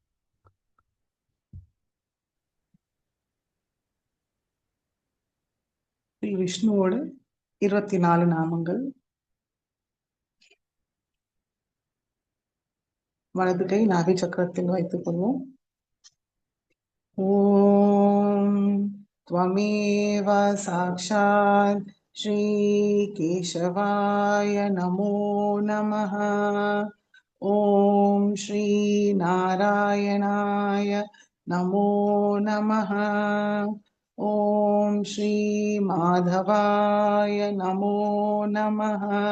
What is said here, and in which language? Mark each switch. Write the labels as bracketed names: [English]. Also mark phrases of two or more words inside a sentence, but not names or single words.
[Tamil] ஸ்ரீ விஷ்ணுவோட 24 நாமங்கள். வலது கை நாபி சக்கரத்தில் வைத்துக் கொள்வோம். [Sanskrit] ஓம் त्वमेव साक्षात् श्रीकेशवाय नमो नमः. ॐ श्रीनारायणाय नमो नमः. ॐ श्रीमाधवाय नमो नमः.